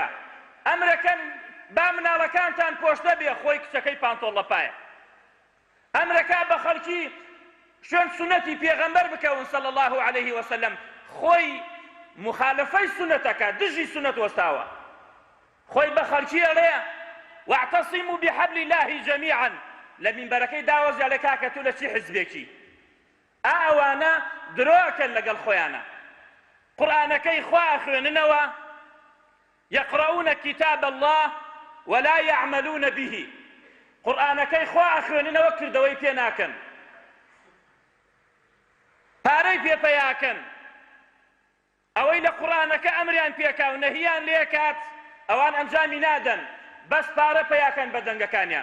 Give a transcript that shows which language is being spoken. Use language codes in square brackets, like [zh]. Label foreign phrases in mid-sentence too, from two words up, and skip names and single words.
[ckb] ئەمرەکەن با مناڵەکانتان پۆشتە بێ خۆی کچەکەی پانتۆڵ لەپایە. ئەمرەکە بە خەڵکی شوێن سونەتی پێغەمبەر بکەون [ar] صلی الله عليه وسلم [ckb] خۆی مخالفەی سونەتەکە دژی سونەت وەستاوە خۆی بە خەڵکی ئەڵێ [ar] واعتصموا بحبل الله جميعا [ckb] لە مینبەرەکەی داوەزیا لە کاکە تۆ لە چی حزبێکی. ئەوانە درۆکەن لەگەڵ خۆیانە. قورئانەکەی خوا خوێننەوە [ar] يقرؤون كتاب الله ولا يعملون به. [ckb] قورئانەکەی خوا خوێننەوە کردەوەی پێ ناکەن پارەی پێ پەیاکەن. ئەوەی لە قورئانەکە ئەمریان پێکا و نەهیان لێکات ئەوان ئەنجامی نادەن بەس پارە پەیاکەن بە دەنگەکانیان.